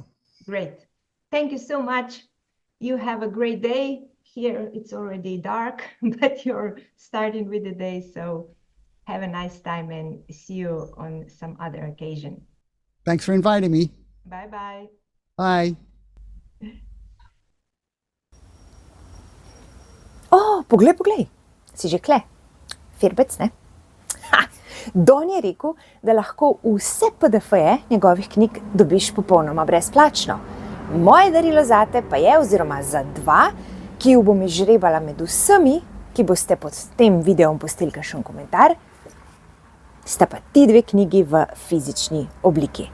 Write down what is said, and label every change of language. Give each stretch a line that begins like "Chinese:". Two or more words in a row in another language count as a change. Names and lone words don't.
English: Great. Thank you so much. You have a great day. Here it's already dark, but you're starting with the day. So have a nice time and see you on some other occasion. Thanks for inviting me. Bye-bye. Bye.
Slovenian: Poglej, si že kle. Firbec, ne? Don je rekel, da lahko vse PDF-je njegovih knjig dobiš popolnoma brezplačno. Moje darilo zate pa je, oziroma za 2, ki jo bom izžrebala med vsemi, ki boste pod tem videom pustili kakšen komentar, sta pa ti 2 knjigi v fizični obliki.